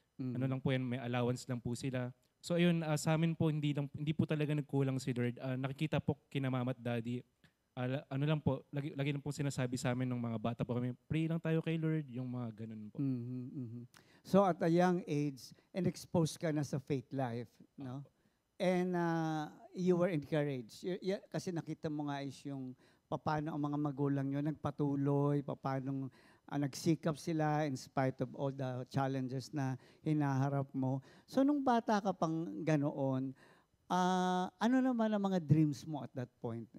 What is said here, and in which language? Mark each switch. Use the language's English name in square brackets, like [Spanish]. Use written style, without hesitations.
[Filipino] Ano lang po yan, may allowance lang po sila. So ayun, sa amin po, hindi po talaga nagkulang si Lord. Nakikita po kina mama at daddy. Ano lang po, lagi lang po sinasabi sa amin ng mga bata po kami, pray lang tayo kay Lord, yung mga ganun po. [English] So at a young age, and exposed [Filipino] ka na sa [English] faith life, no? And you were encouraged. [Filipino] Kasi nakita mo nga is yung paano ang mga magulang nyo nagpatuloy, paano nagsikap sila [English] in spite of all the challenges [Filipino] na hinaharap mo. So nung bata ka pang ganoon, ano naman ang mga dreams mo [English] at that point?